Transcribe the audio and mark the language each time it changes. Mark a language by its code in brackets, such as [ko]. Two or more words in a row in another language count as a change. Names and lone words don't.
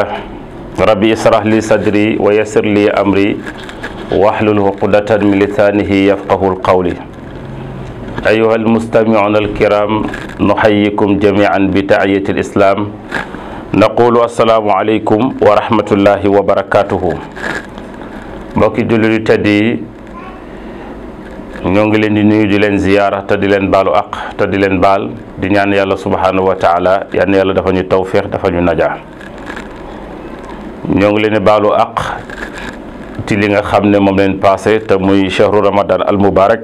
[ar] ربي اشرح لي صدري ويسر لي أمري واحلل عقدة من لسانه يفقه القول. أيها المستمعون الكرام، نحييكم جميعا بتحية الإسلام. نقول السلام عليكم ورحمة الله وبركاته. [wo] mbokki jullit yu tedd yi ñoo ngi leen di nuyu di leen ziyaara te di leen baalu aq te di leen baal di ñaan yàlla [ar] سبحانه وتعالى [wo] yal na yàlla dafa ñu tawfiq dafa ñu najaa. ñoo ngi leen di baalu aq ci li nga xam ne moom leen passé te muy [ar] شهر رمضان المبارك.